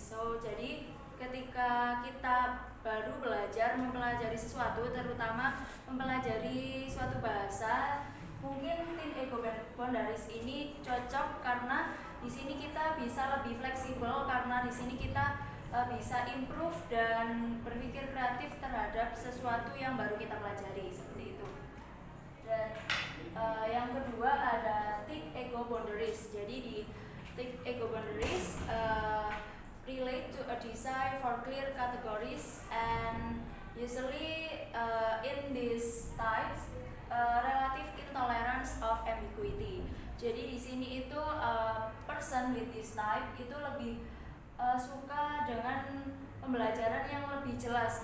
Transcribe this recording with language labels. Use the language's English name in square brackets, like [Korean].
[Indonesian] So jadi ketika kita baru belajar mempelajari sesuatu, terutama mempelajari suatu bahasa, mungkin teen ego boundaries ini cocok karena di sini kita bisa lebih fleksibel, karena di sini kita bisa improve dan berpikir kreatif terhadap sesuatu yang baru kita pelajari, seperti itu. Dan yang kedua ada thick ego boundaries. Jadi di [English] thick ego boundaries relate to a desire for clear categories, and usually in these types relative intolerance of ambiguity. [Indonesian] Jadi di sini itu person with this type itu lebih suka dengan pembelajaran yang lebih jelas.